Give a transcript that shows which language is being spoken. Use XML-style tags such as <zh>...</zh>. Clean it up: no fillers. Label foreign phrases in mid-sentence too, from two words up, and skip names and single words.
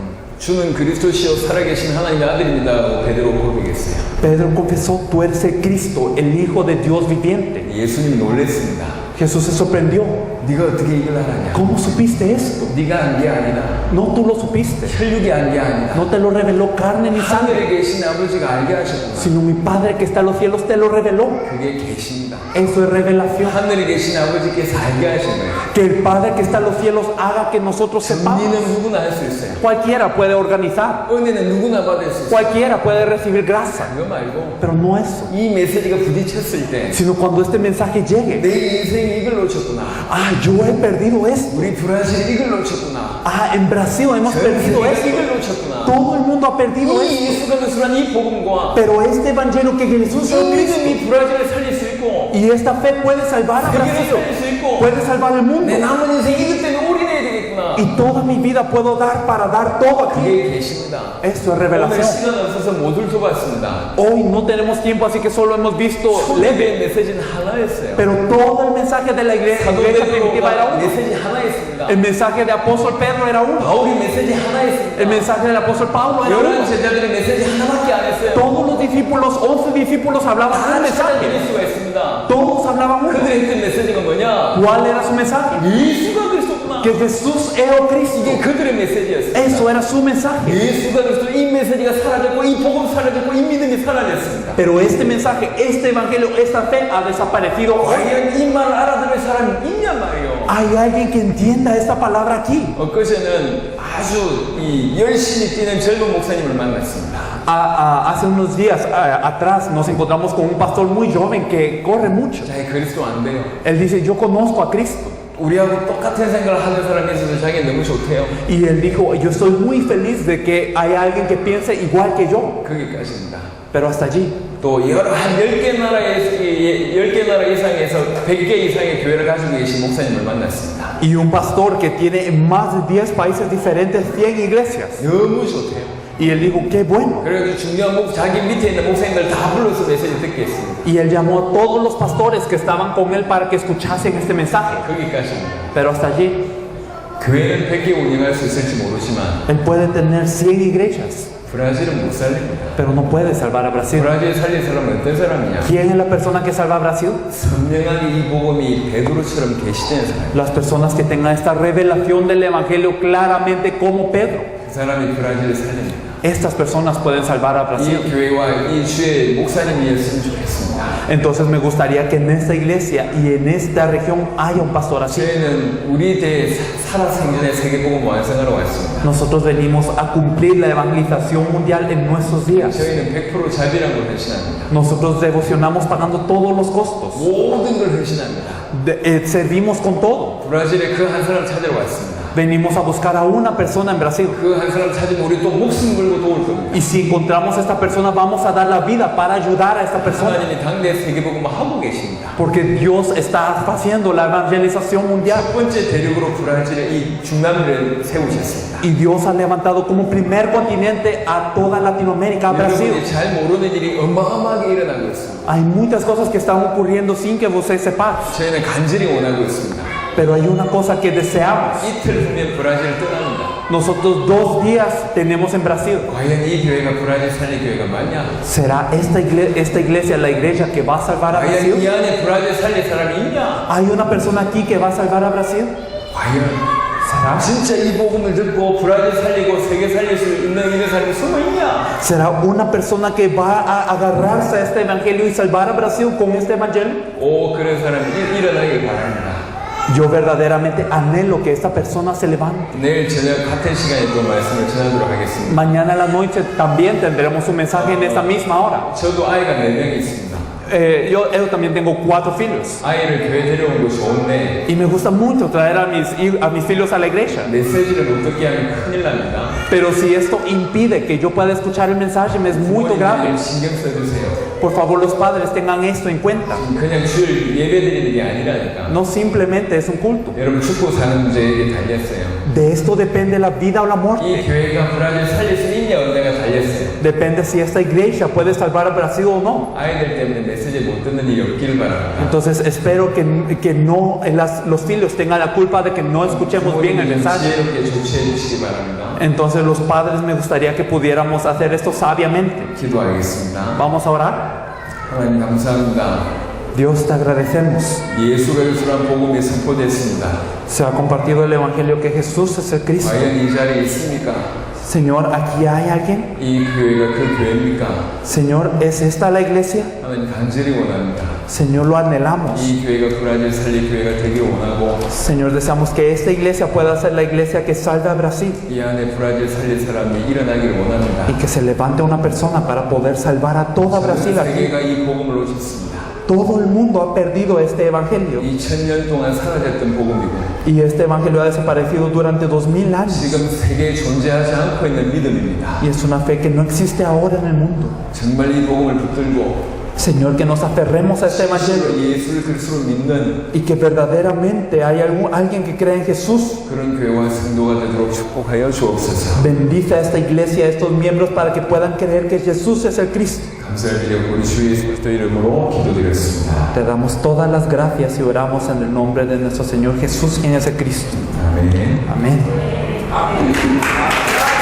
<ko>주는 그리스도시요 살아계신 하나님의 아들입니다. 베드로 고백했어요.</ko> <es>Pedro confesó, tú eres el Cristo, el Hijo de Dios viviente.</es> <ko>예수님이 놀랬습니다.</ko> <es>Jesús se sorprendió.</es> <ko>네가 어떻게 이걸 알았냐?</ko> <es>¿Cómo supiste esto?</es> <ko>네가 한 게 아니다.</ko> <es>No, tú lo supiste.</es> <ko>혈육이 한 게 아니다.</ko> <es>No te lo reveló carne ni sangre,</es> <ko>하늘에 계신 아버지가 알게 하셨구나.</ko> <es>sino mi Padre que está en los cielos te lo reveló.</es> <ko>그게 계십니다.</ko> <es>Eso es revelación.</es> <ko>하늘에 계신 아버지께서 알게 하신 거예요.</ko> <es>Que el Padre que está en los cielos haga que nosotros sepamos.</es> <ko>정리는 누구나 할 수 있어요.</ko> <es>Cualquiera puede organizar,</es> <ko>은혜는 누구나 받을 수 있어요.</ko> <es>cualquiera puede recibir gracia,</es> <ko>그거 말고</ko> <es>pero no eso,</es> <ko>이 메시지가 부딪혔을 때 내</ko> <es>sino cuando este mensaje llegue.</es> <ko>인생이 이걸 놓쳤구나.</ko> <es>Ah, yo he perdido esto.</es> <ko>우리 브라질이 이걸 놓쳤구나.</ko> <es>Ah, en Brasil hemos 전 perdido 세계가 esto.</es> <ko>이걸 놓쳤구나.</ko> <es>Todo el mundo ha perdido 이 esto.</es> <ko>예수가 그리스도란 이 복음과</ko> <es>Pero este evangelio que Jesús 이 es Cristo,</es> <ko>믿음이 브라질을 살릴 수 있고</ko> <es>y esta fe puede salvar a 세계를 Brasil,</es> <ko>살릴 수 있고</ko> <es>puede salvar el mundo.</es> <ko>내 남은 인생 이것 때문에 올인해야 되겠구나.</ko> <es>Y toda mi vida puedo dar para dar todo aquí.</es> <ko>그게 계십니다.</ko> <es>Esto es 오늘 revelación.</es> <ko>시간 없어서 못 훑어봤습니다.</ko> <es>Hoy no tenemos tiempo, así que solo hemos visto leve.</es> <ko>초대교회 메시지는 하나였어요.</ko> <es>Pero todo el mensaje de la iglesia primitiva era 사도베드로가 uno.</es> <ko>메시지 하나였습니다.</ko> <es>El mensaje de apóstol Pedro era uno.</es> <ko>바울이 메시지 하나였습니다.</ko> <es>El mensaje del apóstol Pablo era uno.</es> <ko>11 제자들의 메시지 하나밖에 안 했어요.</ko> <es>Todos los discípulos, 11 discípulos hablaban un 다 mensaje.</es> <ko>찾아드릴 수가 있습니다.</ko> <es>Todos hablaban uno.</es> <ko>그들의 했던 메시지가 뭐냐?</ko> <es>¿Cuál era su mensaje?</es> <ko>예수가 그리스도구나.</ko> <es>Que Jesús es el Cristo.</es> <ko>이게 그들의 메시지였습니다.</ko> <es>Eso era su mensaje.</es> <ko>예수가 그리스도 이 메시지가 사라졌고 이 복음 사라졌고 이 믿음이 사라졌습니다.</ko> <es>Pero este mensaje, este evangelio, esta fe ha desaparecido hoy.</es> <ko>과연 이 말을 알아들을 사람이 있냐 말이에요.</ko> <es>Hay alguien que entienda esta palabra aquí.</es> <ko>엊그제는 아주 이 열심히 뛰는 젊은 목사님을 만났습니다.</ko> <es>Hace unos días atrás nos encontramos con un pastor muy joven que corre mucho.</es> <ko>자기 그리스도 안 돼요.</ko> <es>Él dice, yo conozco a Cristo.</es> <ko>우리하고 똑같은 생각을 하는 사람이 있어서 자기 너무 좋대요.</ko> <es>Y él dijo, yo estoy muy feliz de que hay alguien que piense igual que yo.</es> <ko>거기까지입니다.</ko> <es>Pero hasta allí.</es> <ko>또 여러 한 10개 나라 이상에서 100개 이상의 교회를 가지고 계신 목사님을 만났습니다.</ko> <es>Y un pastor que tiene en más de 10 países diferentes 100 iglesias.</es> <ko>너무 좋대요.</ko> <es>Y él dijo, qué bueno.</es> <ko>그래서 중요한 자기 밑에 있는 목사님들 다 불러서 메시지 듣게 했습니다.</ko> <es>Y él llamó a todos los pastores que estaban con él para que escuchasen este mensaje.</es> <ko>거기까지입니다.</ko> <es>Pero hasta allí,</es> <ko>교회는 100개 운영할 수 있을지 모르지만</ko> <es>él puede tener 100 iglesias,</es> <ko>브라질은 못 살립니다.</ko> <es>pero no puede salvar a Brasil.</es> <ko>브라질 살릴 사람은 어떤 사람이냐?</ko> <es>¿Quién es la persona que salva a Brasil?</es> <ko>선명하게 이 복음이 베드로처럼 계시되는 사람.</ko> <es>Las personas que tengan esta revelación del evangelio claramente como Pedro.</es> <ko>그 사람이 브라질을 살립니다.</ko> <es>Estas personas pueden salvar a Brasil.</es> <ko>이 교회와 이 주의 목사님이었으면 좋겠습니다.</ko> <es>Entonces me gustaría que en esta iglesia y en esta región haya un pastor así.</es> <ko>저희는 우리 대 살아생전의 세계복음 완성하러 왔습니다.</ko> <es>Nosotros venimos a cumplir la evangelización mundial en nuestros días.</es> <ko>저희는 100% 자비라고 헌신합니다.</ko> <es>Nosotros devocionamos pagando todos los costos.</es> <ko>모든 걸 헌신합니다.</ko> <es>Servimos con todo.</es> <ko>브라질에 그 한 사람 찾으러 왔습니다.</ko> <es>Venimos a buscar a una persona en Brasil.</es> <ko>그 한 사람 찾으면 우리 또 목숨 걸고 도울 겁니다.</ko> <es>Y si encontramos a esta persona, vamos a dar la vida para ayudar a esta persona.</es> <ko>하나님이 당대 세계복음을 하고 계십니다.</ko> <es>Porque Dios está haciendo la evangelización mundial.</es> <ko>첫 번째 대륙으로 브라질의 이 중남미를 세우셨습니다.</ko> <es>Y Dios ha levantado como primer continente a toda Latinoamérica, a Brasil.</es> <ko>여러분이 잘 모르는 일이 어마어마하게 일어나고 있습니다.</ko> <es>Hay muchas cosas que están ocurriendo sin que usted sepa.</es> <ko>저희는 간절히 원하고 있습니다.</ko> <es>Pero hay una cosa que deseamos.</es> <ko>이틀 후면 브라질을 떠납니다.</ko> <es>Nosotros 2 días tenemos en Brasil.</es> <ko>과연 이 교회가 브라질 살릴 교회가 맞냐?</ko> <es>¿Será esta iglesia la iglesia que va a salvar a 과연 Brasil?</es> <ko>이 안에 브라질 살릴 사람이 있냐?</ko> <es>¿Hay una persona aquí que va a salvar a Brasil? 과연 ¿Será?</es> <ko>진짜 이 복음을 듣고 브라질 살리고 세계 살릴 수 있는 이런 사람이 숨어 있냐?</ko> <es>¿Será una persona que va a agarrarse a este evangelio y salvar a Brasil con este evangelio?</es> <ko>오, 그런 사람이 일어나길 바랍니다.</ko> <es>Yo verdaderamente anhelo que esta persona se levante.</es> <ko>내일 저녁 같은 시간에 또 말씀을 전하도록 하겠습니다.</ko> <es>Mañana a la noche también tendremos un mensaje en esta misma hora.</es> <ko>저도 아이가 4명이 있습니다.</ko> <es>Yo también tengo 4 hijos.</es> <ko>아이를 교회 데려온 거 좋은데</ko> <es>Y me gusta mucho traer a mis hijos a la iglesia.</es> <ko>메시지를 못 듣게 하면 큰일 납니다.</ko> <es>Pero si esto impide que yo pueda escuchar el mensaje, me es muy grave.</es> <ko>부모님들 신경 써주세요.</ko> <es>Por favor, los padres tengan esto en cuenta.</es> <ko>그냥 주일 예배 드리는 게 아니라니까.</ko> <es>No simplemente es un culto.</es> <ko>여러분 죽고 사는 문제에 달렸어요.</ko> <es>De esto depende la vida o la 이 muerte.</es> <ko>교회가 브라질 살릴 수 있냐 없냐가 달렸어요.</ko> <es>Depende si esta iglesia puede salvar a Brasil o no.</es> <ko>아이들 때문에 메시지 못 듣는 일이 없기를 바랍니다.</ko> <es>Entonces espero que no los hijos tengan la culpa de que no escuchemos bien el 부모님들 mensaje.</es> <ko>지혜롭게 조치해 주시기 바랍니다.</ko> <es>Entonces los padres me gustaría que pudiéramos hacer esto sabiamente.</es> <ko>기도하겠습니다.</ko> <es>Vamos a orar.</es> <ko>하나님 감사합니다.</ko> <es>Dios, te agradecemos.</es> <ko>예수가 예수란 복음이 선포됐습니다.</ko> <es>Se ha compartido el evangelio que Jesús es el Cristo.</es> <ko>과연 이 자리에 있습니까?</ko> <es>Señor, ¿aquí hay alguien?</es> <ko>이 교회가 그 교회입니까?</ko> <es>Señor, ¿es esta la iglesia?</es> <ko>하나님 간절히 원합니다.</ko> <es>Señor, lo anhelamos.</es> <ko>이 교회가 브라질 살릴 교회가 되길 원하고</ko> <es>Señor, deseamos que esta iglesia pueda ser la iglesia que salve a Brasil</es> <ko>이 안에 브라질 살릴 사람이 일어나기를 원합니다.</ko> <es>y que se levante una persona para poder salvar a toda Brasil 전 aquí.</es> <ko>세계가 이 복음을 놓쳤습니다.</ko> <es>Todo el mundo ha perdido este evangelio</es> <ko>2000년 동안 사라졌던 복음이고</ko> <es>y este evangelio ha desaparecido durante 2000 años</es> <ko>지금 세계에 존재하지 않고 있는 믿음입니다.</ko> <es>y es una fe que no existe ahora en el mundo.</es> <ko>정말 이 복음을 붙들고</ko> <es>Señor, que nos aferremos a este evangelio</es> <ko>예수를 그리스도로 믿는</ko> <es>y que verdaderamente hay alguien que cree en Jesús.</es> <ko>그런 교회와 성도가 되도록 축복하여 주옵소서.</ko> <es>Bendice a esta iglesia, a estos miembros para que puedan creer que Jesús es el Cristo.</es> <ko>감사를 드리고 우리 주 예수 그리스도 이름으로 기도드렸습니다.</ko> <es>Te damos todas las gracias y oramos en el nombre de nuestro Señor Jesús, quien es el Cristo.</es> <ko>아멘.</ko> <es>Amén.</es>